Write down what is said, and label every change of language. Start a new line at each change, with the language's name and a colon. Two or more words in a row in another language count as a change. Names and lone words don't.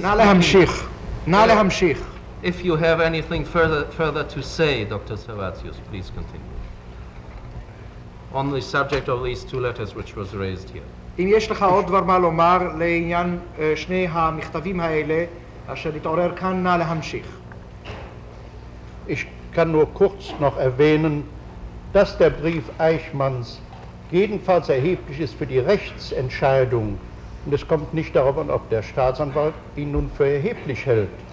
Hebrew: נא להמשיך. נא להמשיך.
English: If you have anything further to say, Dr. Servatius, please continue. On the subject of these two letters which was raised here.
Hebrew: אם יש לך עוד דבר מה לומר לעניין שני המכתבים האלה אשר התעורר כאן, נא להמשיך.
German: Ich kann nur kurz noch erwähnen, dass der Brief Eichmanns jedenfalls erheblich ist für die Rechtsentscheidung. Und es kommt nicht darauf an, ob der Staatsanwalt ihn nun für erheblich hält.